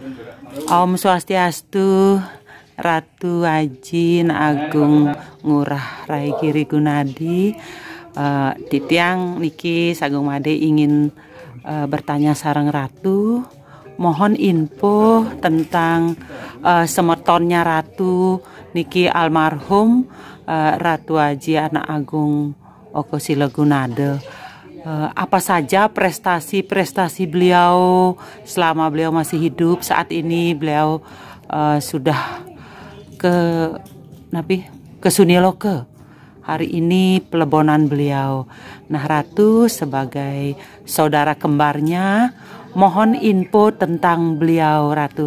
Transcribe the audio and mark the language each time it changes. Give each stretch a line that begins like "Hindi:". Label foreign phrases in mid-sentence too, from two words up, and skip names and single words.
Sanskrit: Om Swastiastu, Ratu Haji Agung Ngurah Rai Giri Gunadi.
Balinese: Titiang niki Sagung Made
Indonesian: ingin bertanya
Balinese: sareng Ratu,
Indonesian: mohon info tentang semetonnya Ratu niki almarhum Ratu Haji Anak Agung Oko Sila Gunade. Apa saja prestasi-prestasi beliau selama beliau masih hidup? Saat ini beliau sudah ke Suniloke. Hari ini pelebonan beliau. Nah, Ratu sebagai saudara kembarnya, mohon info tentang beliau, Ratu.